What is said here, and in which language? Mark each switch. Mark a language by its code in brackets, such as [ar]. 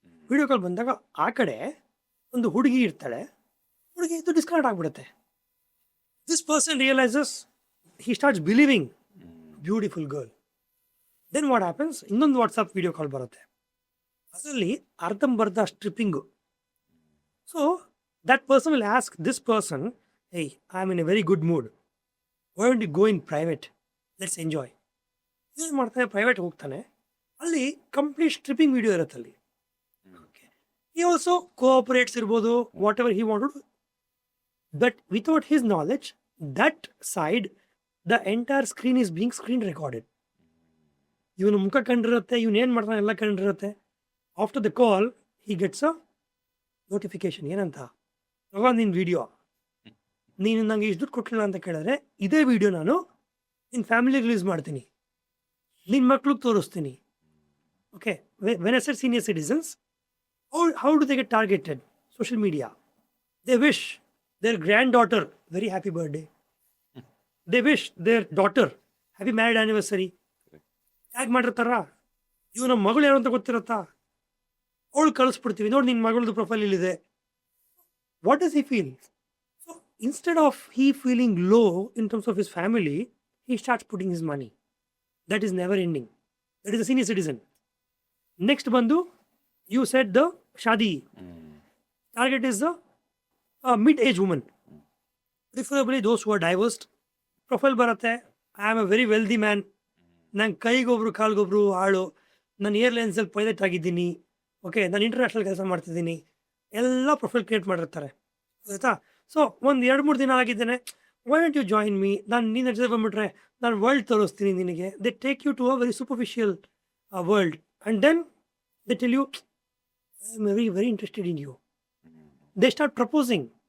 [kn] Video call ಬಂದಾಗ ಆ ಕಡೆ ಒಂದು ಹುಡುಗಿ ಇರ್ತಾಳೆ, ಹುಡುಗಿ ಇದು ಡಿಸ್ಕನೆಕ್ಟ್ ಆಗಿಬಿಡುತ್ತೆ. [en] This person realises, he starts believing beautiful girl. Then what happens, [kn] ಇನ್ನೊಂದು ವಾಟ್ಸಪ್ ವಿಡಿಯೋ ಕಾಲ್ ಬರುತ್ತೆ, ಅದರಲ್ಲಿ ಅರ್ಧಂಬರ್ಧ ಸ್ಟ್ರಿಪ್ಪಿಂಗು. [en] So that person will ask this person, hey, I am in a very good mood, why don't you go in private, let's enjoy. [kn] ಏನು ಮಾಡ್ತಾನೆ, private ಹೋಗ್ತಾನೆ, ಅಲ್ಲಿ complete stripping video ಇರುತ್ತೆ ಅಲ್ಲಿ. [en] Okay, he also cooperates ಇರ್ಬೋದು, whatever he wanted, but without his knowledge, that side, the entire screen is being screen recorded. [kn] ಇವನು ಮುಖ ಕಂಡಿರುತ್ತೆ, ಇವನು ಏನು ಮಾಡ್ತಾನೆ ಎಲ್ಲ ಕಂಡಿರುತ್ತೆ. [en] after the call he gets a notification, [kn] ಏನಂತ, ತಗೊಂಡು ನಿನ್ನ ವಿಡಿಯೋ, ನೀನು ನನಗೆ ಇಷ್ಟು ದುಡ್ಡು ಕೊಟ್ಟಿಲ್ಲ ಅಂತ ಕೇಳಿದ್ರೆ ಇದೇ ವಿಡಿಯೋ ನಾನು ನಿನ್ನ ಫ್ಯಾಮಿಲಿಗೆ ರಿಲೀಸ್ ಮಾಡ್ತೀನಿ, ನಿನ್ನ ಮಕ್ಳಿಗೆ ತೋರಿಸ್ತೀನಿ. [en] Okay, when I said senior citizens, how do they get targeted? Social media. They wish their granddaughter very happy birthday, they wish their daughter happy married anniversary. [kn] ಹೇಗೆ ಮಾಡಿರ್ತಾರ, ಇವು ನಮ್ಮ ಮಗಳು ಯಾರು ಅಂತ ಗೊತ್ತಿರುತ್ತಾ, ಅವಳು ಕಳಿಸ್ಬಿಡ್ತೀವಿ, ನೋಡಿ ನಿನ್ನ ಮಗಳದ್ದು ಪ್ರೊಫೈಲ್ ಇಲ್ಲಿದೆ. [en] What does he feel? So instead of he feeling low in terms of his family, he starts putting his money. That is never ending. That is a senior citizen. Next bandu, you said the shadi. Target is the mid-age woman. Preferably those who are divorced. Profile [kn] baratte, [en] I am a very wealthy man. [kn] ನಾನು ಕೈಗೊಬ್ರು ಕಾಲ್ಗೊಬ್ರು ಆಳು, ನಾನು ಏರ್ಲೈನ್ಸಲ್ಲಿ pilot ಆಗಿದ್ದೀನಿ, okay, ನಾನು international ಕೆಲಸ ಮಾಡ್ತಿದ್ದೀನಿ, ಎಲ್ಲ profile create ಮಾಡಿರ್ತಾರೆ, ಆಯಿತಾ. ಸೊ ಒಂದು 2-3 ದಿನ ಆಗಿದ್ದೇನೆ, [en] why don't you join me, [kn] ನಾನು ನಿನ್ನ ಜೊತೆ ಬಂದುಬಿಟ್ರೆ ನಾನು ವರ್ಲ್ಡ್ ತೋರಿಸ್ತೀನಿ ನಿನಗೆ. [en] They take you to a very superficial world and then they tell you, I am very very interested in you. They start proposing.